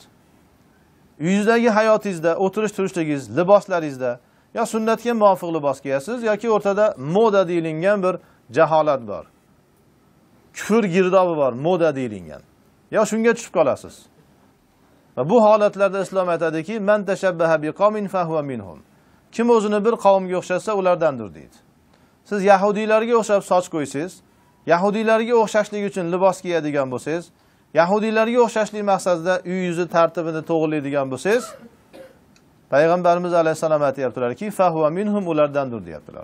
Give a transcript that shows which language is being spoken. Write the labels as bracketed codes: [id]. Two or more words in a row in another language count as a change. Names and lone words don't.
[uz] Uyingizdagi hayotingizda, o'tirish turishligingiz, liboslaringizda yo sunnatga muvofiq libos kiyasiz yoki o'rtada moda deyilgan bir jaholat bor. Kufr girdobi bor, moda deyilgan. Yo shunga tushib qolasiz. Va bu holatlarda islom aytadiki, [ar] من تشبه بقوم فهو منهم. [uz] Kim o'zini bir qavmga o'xshasa, ulardandir deydi. Siz yahudiylarga o'xshab soch qo'ysiz, yahudiylarga o'xshashlik uchun libos kiyadigan bo'lsangiz, yahudiylarga o'xshashlik maqsadida uyingizni tartibini to'g'rilaydigan bo'lsangiz, Payg'ambarimiz alayhisalom aytayaptilarki, [ar] فهو منهم, [uz] ulardandir deyaptilar.